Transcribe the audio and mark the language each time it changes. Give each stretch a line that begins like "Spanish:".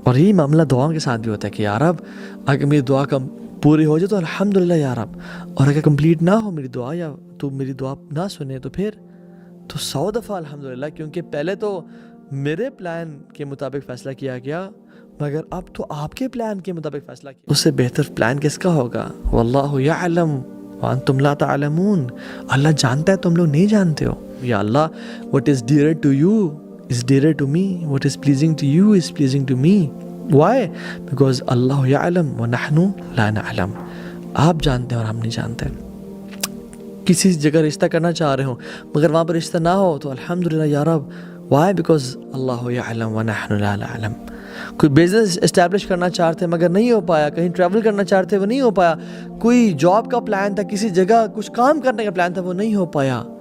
Urdu: اور یہی معاملہ دعاؤں کے ساتھ بھی ہوتا ہے کہ یا رب اگر میری دعا پوری ہو جائے تو الحمدللہ یا رب، اور اگر کمپلیٹ نہ ہو میری دعا یا تو میری دعا نہ سنے تو پھر تو 100 دفعہ الحمدللہ، کیونکہ پہلے تو میرے پلان کے مطابق فیصلہ کیا گیا، مگر اب تو آپ کے پلان کے مطابق فیصلہ کیا. اس سے بہتر پلان کس کا ہوگا؟
Arabic: واللہ یعلم وانتم لا تعلمون،
Urdu: اللہ جانتا ہے تم لوگ نہیں جانتے ہو. یا اللہ
English: what is dearer to you is dearer to me, what is pleasing to you is pleasing to me. Why? Because
Arabic: اللہ یعلم ونحن لا نعلم،
Urdu: آپ جانتے ہیں اور ہم نہیں جانتے. کسی جگہ رشتہ کرنا چاہ رہے ہوں مگر وہاں پر رشتہ نہ ہو تو الحمدللہ یا رب.
English: Why? Because
Arabic: اللہ یعلم ونحن لا نعلم.
Urdu: کوئی بزنس اسٹیبلش کرنا چاہتے مگر نہیں ہو پایا، کہیں ٹریول کرنا چاہتے وہ نہیں ہو پایا، کوئی جاب کا پلان تھا، کسی جگہ کچھ کام کرنے کا پلان تھا وہ نہیں ہو پایا.